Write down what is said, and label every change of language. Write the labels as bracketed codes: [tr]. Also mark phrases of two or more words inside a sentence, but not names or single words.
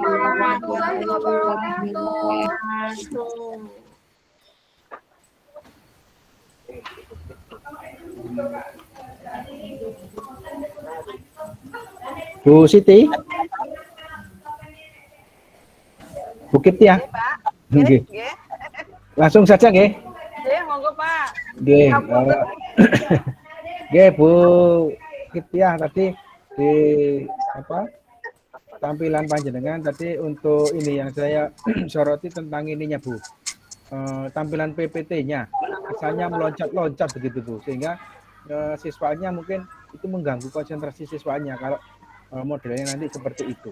[ar] ورحمة الله وبركاته. [id] Bu Siti, Bukit ya, Pak. [jv] Nggih. Nggih. [id] Langsung saja nggih. [jv] Nggih, monggo Pak. Nggih. [id] Nggih Bu Kitia tadi di tampilan panjenengan tadi untuk ini yang saya soroti tentang ininya Bu. Tampilan PPT-nya asalnya meloncat-loncat begitu Bu, sehingga siswanya mungkin itu mengganggu konsentrasi siswanya kalau modelnya nanti seperti itu.